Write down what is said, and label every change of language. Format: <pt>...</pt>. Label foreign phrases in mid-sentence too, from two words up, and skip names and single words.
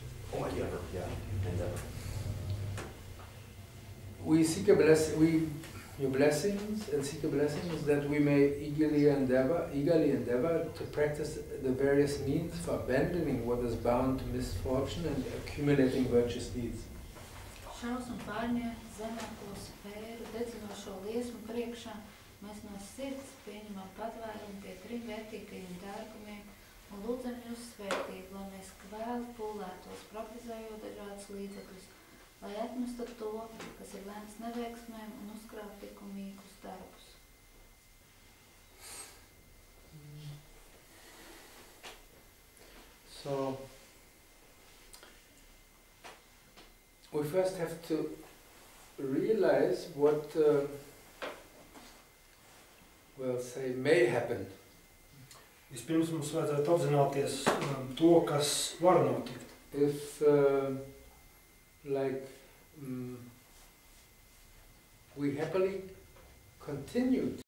<en>Oh, endeavor, yeah, endeavor. We seek your blessings and seek your blessings that we may eagerly endeavor to practice the various means for abandoning what is bound to misfortune and accumulating virtuous deeds.</en> <lv>Šausmu pārņēma zemāko sfēru, dedzinošo liesmu priekšā, mēs no sirds pieņemam patvērumu pie trim vērtīgajiem dārgumiem un lūdzam jūs svētību, lai mēs kvēli pūlētos, praktizējot dažādus līdzekļus, lai atmestu to, kas ir lemts neveiksmēm un uzkrāt likumīgus darbus.</lv> <en>So, we first have to realize what, may happen.</en> <lv>Vispirms mums vajadzētu apzināties to, kas var notikt.</lv> <en>If, we happily continue</en>